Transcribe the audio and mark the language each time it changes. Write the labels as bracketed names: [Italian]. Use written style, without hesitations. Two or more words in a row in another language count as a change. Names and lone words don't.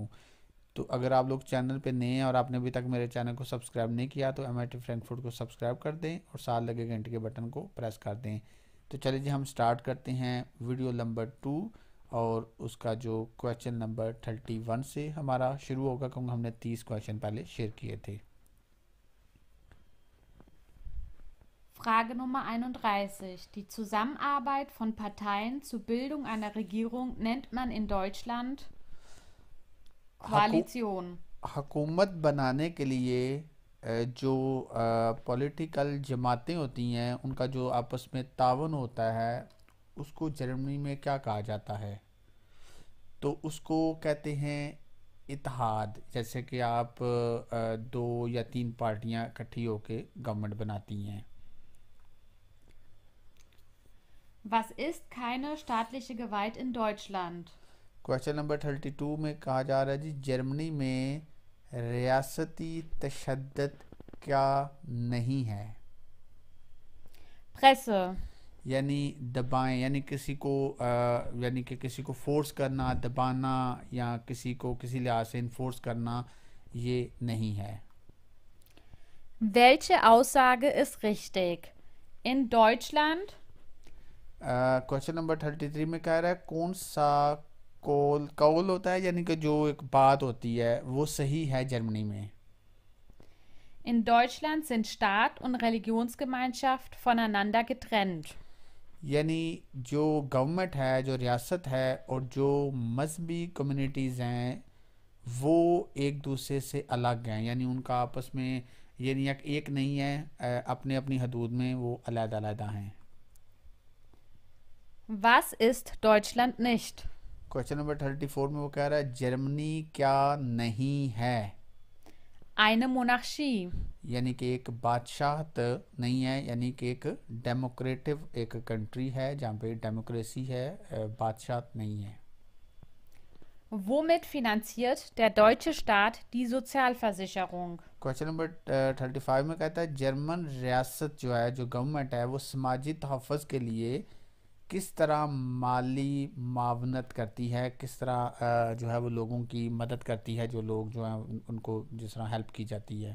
[Urdu] تو اگر آپ لوگ چینل پہ نئے ہیں اور آپ نے ابھی تک میرے چینل کو سبسکرائب نہیں کیا تو MIT فرینکفرٹ کو سبسکرائب کر دیں اور ساتھ لگے گھنٹے کے بٹن کو پریس کر دیں. تو چلیے جی، ہم سٹارٹ کرتے ہیں [English] video number [Urdu] 2। اور اس کا جو [English] question number [Urdu] 31 سے ہمارا شروع ہوگا، کیونکہ ہم نے 30 کویسچن پہلے شیئر کیے تھے. [German] Frage Nummer 31. Die Zusammenarbeit von Parteien zur Bildung einer Regierung nennt man in Deutschland हकू Koalition. [Urdu] حکومت بنانے کے لیے جو پولیٹیکل جماعتیں ہوتی ہیں ان کا جو آپس میں تعاون ہوتا ہے اس کو جرمنی میں کیا کہا جاتا ہے? تو اس کو کہتے ہیں اتحاد. جیسے کہ آپ دو یا تین پارٹیاں اکٹھی ہو کر گورنمنٹ بناتی ہیں. [German] Was ist keine staatliche Gewalt in Deutschland? [English] question number [Urdu] 32 میں کہا جا رہا ہے جی، جرمنی میں ریاستی تشدد کیا نہیں ہے? [German] Presse. [Urdu] یعنی دبائیں، یعنی کسی کو یعنی کہ کسی کو فورس کرنا، دبانا یا کسی کو کسی لحاظ سے انفورس کرنا، یہ نہیں ہے. [German] Welche Aussage ist richtig? In Deutschland [English] question number [Urdu] 33 میں کہہ رہا ہے کون سا قول قول ہوتا ہے، یعنی کہ جو ایک بات ہوتی ہے وہ صحیح ہے جرمنی میں? [German] In Deutschland sind Staat und Religionsgemeinschaft voneinander getrennt. [Urdu] یعنی جو گورنمنٹ ہے، جو ریاست ہے اور جو مذہبی کمیونٹیز ہیں وہ ایک دوسرے سے الگ ہیں، یعنی ان کا آپس میں یہ نہیں ایک نہیں ہے، اپنے اپنی حدود میں وہ الگ الگ ہیں. [German] Was ist Deutschland nicht? [English] question number [Urdu] 34 میں وہ کہہ رہا ہے جرمنی کیا نہیں ہے? [German] Eine Monarchie. [Urdu] یعنی کہ ایک بادشاہت نہیں ہے، یعنی کہ ایک ڈیموکریٹو ایک کنٹری ہے جہاں پہ ڈیموکریسی ہے، بادشاہت نہیں ہے. [German] Womit finanziert der deutsche Staat die Sozialversicherung? [English] question number [Urdu] 35 میں کہتا ہے جرمن ریاست جو ہے، جو گورنمنٹ ہے، وہ سماجی تحفظ کے لیے کس طرح مالی معاونت کرتی ہے، کس طرح جو ہے وہ لوگوں کی مدد کرتی ہے، جو لوگ جو ہیں ان کو جس طرح ہیلپ کی جاتی ہے.